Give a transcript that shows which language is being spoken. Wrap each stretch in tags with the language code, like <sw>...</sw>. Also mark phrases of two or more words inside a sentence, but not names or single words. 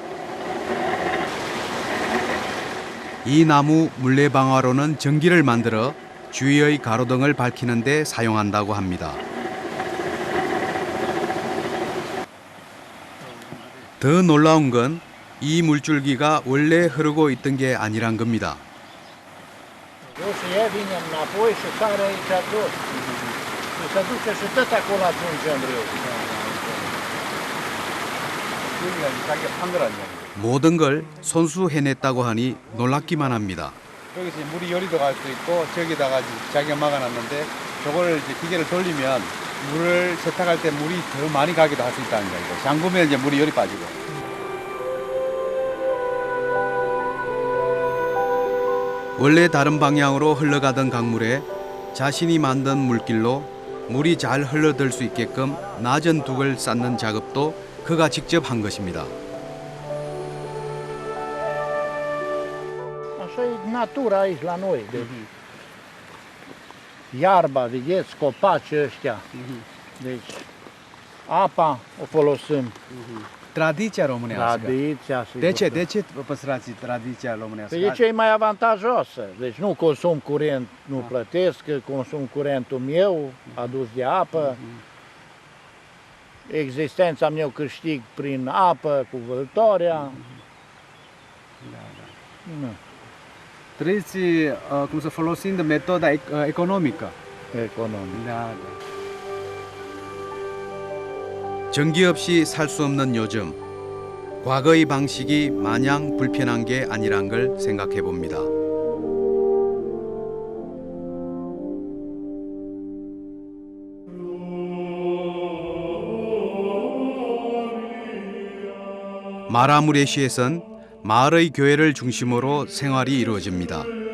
<ko>이 나무 물레방아로는 전기를 만들어 주위의 가로등을 밝히는 데 사용한다고 합니다. 더 놀라운 건 이 물줄기가 원래 흐르고 있던 게 아니란 겁니다.</ko> <ro>Roșia vine înapoi și sare aici jos. Și se duce și tot acolo atunci în râu.</ro> <ko>모든 걸 손수 해냈다고 하니 놀랍기만 합니다. 여기서 물이 요리도 갈 수 있고 저기다가 자기가 막아놨는데 저거를 이제 기계를 돌리면 물을 세탁할 때 물이 더 많이 가기도 할 수 있다는 거예요. 잠그면 이제 물이 열이 빠지고. 원래 다른 방향으로 흘러가던 강물에 자신이 만든 물길로 물이 잘 흘러들 수 있게끔 낮은 둑을 쌓는 작업도 그가 직접 한 것입니다.</ko> <ro>Așa e natura aici la noi. Iarba, vedeți, copaci ăștia. Deci, apa o folosim. Tradiția românească. Tradiția, sigur. De ce păstrați tradiția românească? Păi e cea mai avantajoasă. Deci nu consum curent, nu plătesc, consum curentul meu, adus de apă. Existența mea o câștig prin apă, cu vâltoarea. Trăiți cum să folosind metoda economică. Economică.</ro> <ko>전기 없이 살 수 없는 요즘, 과거의 방식이 마냥 불편한 게 아니란 걸 생각해 봅니다. 마라무레시에선 마을의 교회를 중심으로 생활이 이루어집니다.</ko>